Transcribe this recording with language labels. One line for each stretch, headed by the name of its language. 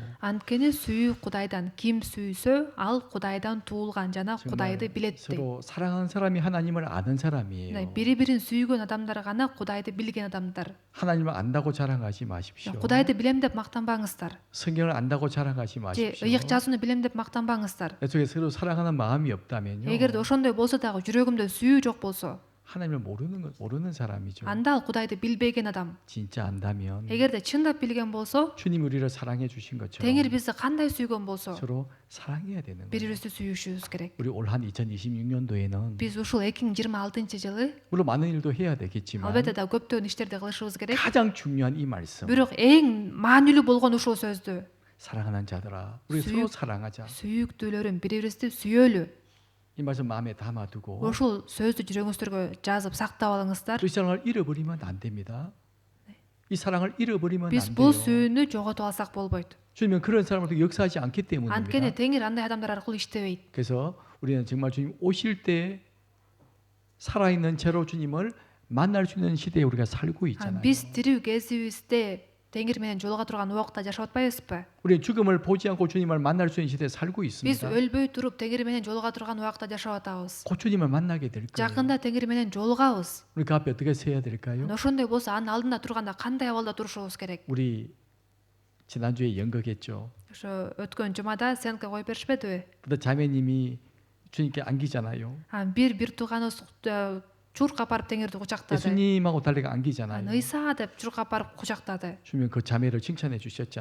Kyrgyz: Анткени сүйүү Кудайдан. Ким сүйсө, ал Кудайдан туулган жана Кудайды билет дейт.
Korean: 서로 사랑하는 사람이 하나님을 아는 사람이에요.
Kyrgyz: Бири-бирин сүйгөн адамдар гана Кудайды билген адамдар.
Korean: 하나님을 안다고 자랑하지 마십시오.
Kyrgyz: Кудайды билем деп мактанбаңыздар.
Korean: 성경을 안다고 자랑하지
Kyrgyz: Же
Korean: 마십시오.
Kyrgyz: ыйык жазууну билем деп мактанбаңыздар.
Korean: 내 속에 서로 사랑하는 마음이 없다면요.
Kyrgyz: Эгерде ошондой болсо дагы жүрөгүмдө сүйүү жок болсо,
Korean: 하나님을 모르는 사람이죠.
Kyrgyz: андал Кудайды билбеген адам.
Korean: 진짜 안다면
Kyrgyz: эгерде чындап билген болсо,
Korean: 주님 우리를 사랑해 주신 것처럼
Kyrgyz: Теңир бизди кандай сүйгөн болсо,
Korean: 서로 사랑해야 되는 거예요.
Kyrgyz: бири-бирибизди сүйүшүбүз керек.
Korean: 우리 올 한 2026년도에는
Kyrgyz: Биз ушул 2026-жылы
Korean: 물론 많은 일도 해야 되겠지만
Kyrgyz: албетте да көптөгөн иштерди кылышыбыз керек.
Korean: 가장 중요한 이 말씀
Kyrgyz: Бирок эң маанилүү болгон ушул сөздү
Korean: 사랑하는 자들아 우리 수육- 서로 사랑하자.
Kyrgyz: сүйүктүүлөрүм бири-бирибизди сүйөлү.
Korean: 이 말씀 마음에 담아두고
Kyrgyz: Ушул сөздү жүрөгүңүздөргө жазып сактап алыңыздар.
Korean: 그 사랑을 잃어버리면 안 됩니다. 이 사랑을 잃어버리면
Kyrgyz: Биз
Korean: 안
Kyrgyz: бул
Korean: 돼요.
Kyrgyz: сүйүүнү жоготуп алсак болбойт.
Korean: 주님은 그런 사람을 역사하지 않기
Kyrgyz: Анткени
Korean: 때문입니다.
Kyrgyz: Теңир андай адамдар аркылуу иштебейт.
Korean: 그래서 우리는 정말 주님 오실 때 살아있는 채로 주님을 만날 수 있는 시대에 우리가 살고 있잖아요.
Kyrgyz: Биз тирүү кезибизде Теңир менен жолуга турган убакта жашап атпайбызбы?
Korean: 우리는 죽음을 보지 않고 주님을 만날 수 있는 시대에 살고
Kyrgyz: Биз
Korean: 있습니다.
Kyrgyz: өлбөй туруп Теңир менен жолуга турган убакта жашап атабыз.
Korean: 곧 주님을 만나게 될 거예요.
Kyrgyz: Жакында Теңир менен жолугабыз.
Korean: 우리 그 앞에 어떻게 서야 될까요?
Kyrgyz: Ошондой болсо анын алдында турганда кандай абалда турушубуз керек?
Korean: 우리 지난주에 연극했죠.
Kyrgyz: Ошо өткөн жумада сценка коюп беришпедиби?
Korean: 그때 자매님이 주님께 안기잖아요.
Kyrgyz: Бир тууганыбыз чуркап барып Теңирди кучактады.
Korean: 예수님하고 달리가 안기잖아요.
Kyrgyz: Ыйса деп чуркап барып кучактады.
Korean: 주님 그 자매를 칭찬해 주셨지